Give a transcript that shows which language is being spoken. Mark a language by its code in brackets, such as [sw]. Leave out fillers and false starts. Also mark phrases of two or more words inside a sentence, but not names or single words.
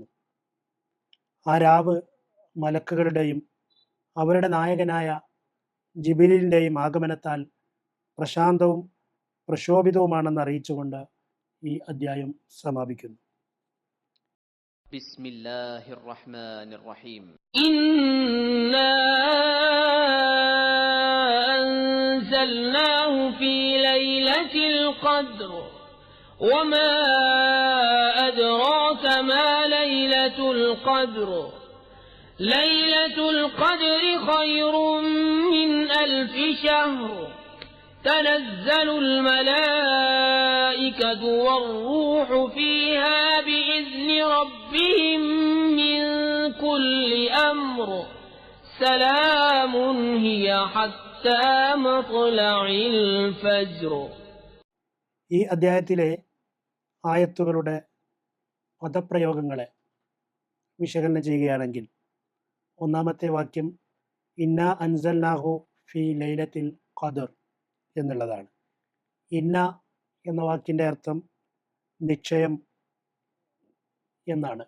[ml] ആ രാവ് മലക്കുകളുടെയും അവരുടെ നായകനായ ജിബ്രീലിൻ്റെയും ആഗമനത്താൽ പ്രശാന്തവും പ്രശോഭിതവുമാണെന്ന് അറിയിച്ചുകൊണ്ട് ഈ അധ്യായം സമാപിക്കുന്നു. [ar] بسم الله الرحمن الرحيم. إنا أنزلناه في ليلة القدر وما أدراك ما ليلة القدر ليلة القدر خير من 1000 شهر تنزل الملائكة والروح فيها بإذن ربهم من كل أمر سلام هي حتى مطلع الفجر. [ml] ഈ അധ്യായത്തിലെ ആയത്തുകളുടെ പദപ്രയോഗങ്ങളെ വിശകലനം ചെയ്യുകയാണെങ്കിൽ, ഒന്നാമത്തെ വാക്യം [ar] إنا أنزلناه في ليلة القدر [ml] എന്നുള്ളതാണ്. ഇന്ന എന്ന വാക്കിൻ്റെ അർത്ഥം നിശ്ചയം എന്നാണ്.